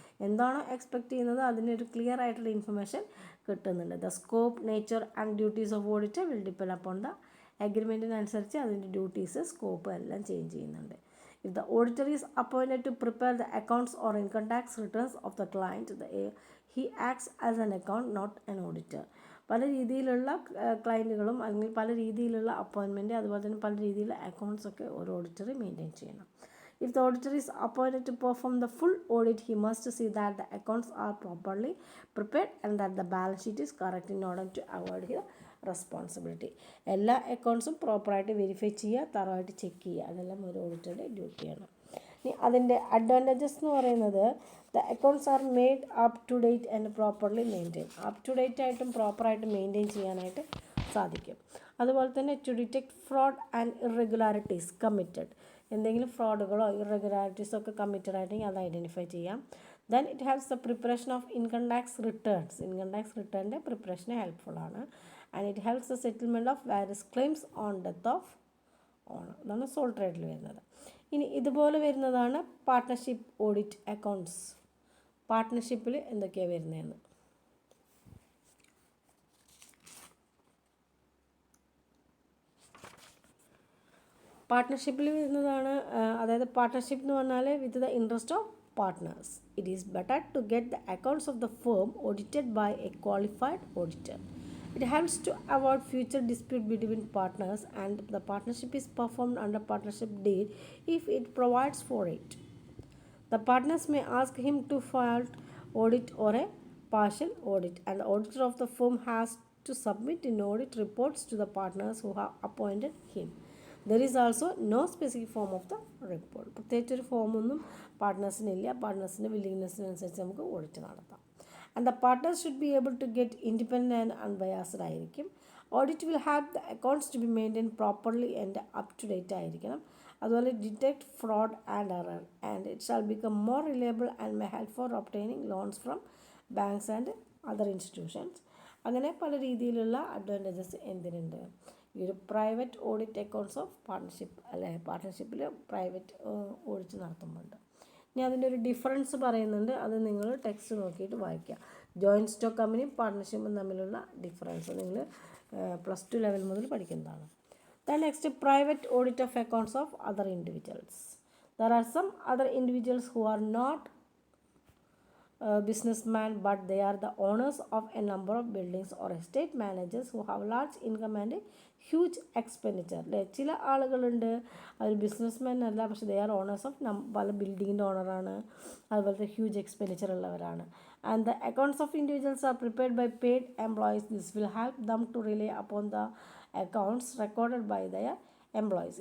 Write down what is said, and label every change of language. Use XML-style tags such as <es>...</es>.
<ml>എന്താണോ എക്സ്പെക്റ്റ് ചെയ്യുന്നത് അതിനൊരു ക്ലിയർ ആയിട്ടുള്ള ഇൻഫർമേഷൻ കിട്ടുന്നുണ്ട്.</ml> <en>the scope, nature and duties of auditor will depend upon the അഗ്രിമെൻറ്റിനനുസരിച്ച്</en> <ml>അതിൻ്റെ ഡ്യൂട്ടീസ്, സ്കോപ്പ് എല്ലാം ചേഞ്ച് ചെയ്യുന്നുണ്ട്.</ml> <en>If the auditor is appointed to prepare the accounts or income tax returns of the client, he acts as an account, not an auditor.</en> <ml>പല രീതിയിലുള്ള ക്ലയൻറ്റുകളും അല്ലെങ്കിൽ പല രീതിയിലുള്ള appointment, അതുപോലെ തന്നെ പല രീതിയിലുള്ള അക്കൗണ്ട്സ് ഒക്കെ ഒരു ഓഡിറ്റർ മെയിൻറ്റെയിൻ ചെയ്യണം.</ml> <en>If the auditor is appointed to perform the full audit, he must see that the accounts are properly prepared and that the balance sheet is correct in order to avoid the responsibility.</en> <ml>എല്ലാ അക്കൗണ്ട്സും പ്രോപ്പറായിട്ട് verify ചെയ്യുക, തറവായിട്ട് check ചെയ്യുക, അതെല്ലാം ഒരു ഓഡിറ്ററുടെ ഡ്യൂട്ടിയാണ്. ഇനി അതിൻ്റെ advantages എന്ന് പറയുന്നത്</ml> <en>The accounts are made up to date and properly maintain.</en> <ml>Up to date ആയിട്ടും പ്രോപ്പറായിട്ട് മെയിൻറ്റെയിൻ ചെയ്യാനായിട്ട് സാധിക്കും. അതുപോലെ തന്നെ</ml> <en>To detect fraud and irregularities committed.</en> <ml>എന്തെങ്കിലും ഫ്രോഡുകളോ ഇറഗുലാരിറ്റീസോ ഒക്കെ കമ്മിറ്റഡ് ആയിട്ടെങ്കിൽ അത് ഐഡൻറ്റിഫൈ ചെയ്യാം.</ml> <en>Then it haves the preparation of income tax returns.</en> <ml>Income tax റിട്ടേണിൻ്റെ പ്രിപ്പറേഷന് ഹെൽപ്ഫുള്ളാണ്.</ml> <en>And it helps the settlement of various claims on death of owner.</en> <ml>അതാണ് soul ട്രേഡിൽ വരുന്നത്. ഇനി ഇതുപോലെ വരുന്നതാണ് partnership audit accounts. പാർട്ട്ണർഷിപ്പിൽ എന്തൊക്കെയാണ് വരുന്നതെന്ന്. പാർട്ട്ണർഷിപ്പിൽ വരുന്നതാണ്, അതായത് പാർട്ട്ണർഷിപ്പ് എന്ന് പറഞ്ഞാൽ</ml> <en>With the interest of partners. It is better to get the accounts of the firm audited by a qualified auditor. It helps to avoid future dispute between partners, and the partnership is performed under partnership deed if it provides for it. The partners may ask him to file audit or a partial audit, and the auditor of the firm has to submit in audit reports to the partners who have appointed him. There is also no specific form of the report.</en> <ml>പ്രത്യേകിച്ചൊരു ഫോമൊന്നും പാർട്ട്നേഴ്സിനില്ല. പാർട്ട്നേഴ്സിൻ്റെ വില്ലിങ്നെസ്സിനനുസരിച്ച് നമുക്ക് audit നടത്താം.</ml> <en>And the partners should be able to get independent and unbiased ആയിരിക്കും. Audit will have the accounts to be maintain properly and up to date ആയിരിക്കണം. അതുപോലെ detect fraud and error, and it shall become more reliable and may help for obtaining loans from banks and other institutions.</en> <ml>അങ്ങനെ പല രീതിയിലുള്ള advantages എന്തിനുണ്ട് ഈ ഒരു</ml> <en>private audit accounts of partnership,</en> <ml>അല്ലെ പാർട്ട്ണർഷിപ്പിൽ private audit നടത്തുന്നുണ്ട്. ഇനി അതിൻ്റെ ഒരു ഡിഫറൻസ് പറയുന്നുണ്ട്, അത് നിങ്ങൾ ടെക്സ്റ്റ് നോക്കിയിട്ട് വായിക്കുക. ജോയിൻറ്റ് സ്റ്റോക്ക് കമ്പനിയും പാർട്ട്ണർഷിപ്പും തമ്മിലുള്ള ഡിഫറൻസ് നിങ്ങൾ +2 ലെവൽ മുതൽ പഠിക്കുന്നതാണ്.</ml> <en>Then next private audit of accounts of other individuals. There are some other individuals who are not businessmen, but they are the owners of a number of buildings or estate managers who have large income and huge expenditure.</en> <ml>അല്ലേ, ചില ആളുകളുണ്ട് അവർ businessman അല്ല, പക്ഷേ</ml> <en>they are owners of</en> <ml>പല ബിൽഡിങ്ങിൻ്റെ ഓണറാണ്, അതുപോലത്തെ huge expenditure ഉള്ളവരാണ്.</ml> <en>And the accounts of individuals are prepared by paid employees. This will help them to rely upon the accounts recorded by their employees.</en>